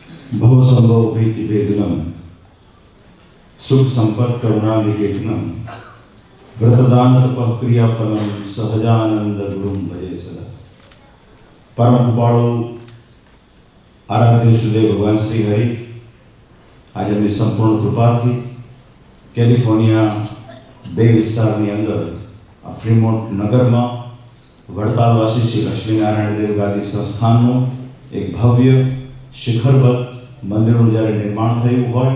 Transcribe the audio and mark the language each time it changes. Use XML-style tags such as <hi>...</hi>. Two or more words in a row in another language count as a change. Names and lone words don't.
<sa>भवसंभव भीति भेदनम सुख संपत् करुणा निकेतनम व्रतदान तप क्रिया फलम सहजानंद गुरुम भजे सदा।</sa> <gu>પરમ કૃપાળુ આરાધ્ય ઇષ્ટદેવ ભગવાન શ્રી હરિ આજ એમની સંપૂર્ણ કૃપાથી કેલિફોર્નિયા બે વિસ્તારની અંદર આ ફ્રીમોન્ટ નગરમાં વડતાલવાસી શ્રી લક્ષ્મીનારાયણ દેવ ગાદી સંસ્થાનનું એક ભવ્ય શિખરબદ્ધ મંદિરનું જ્યારે નિર્માણ થયું હોય</gu>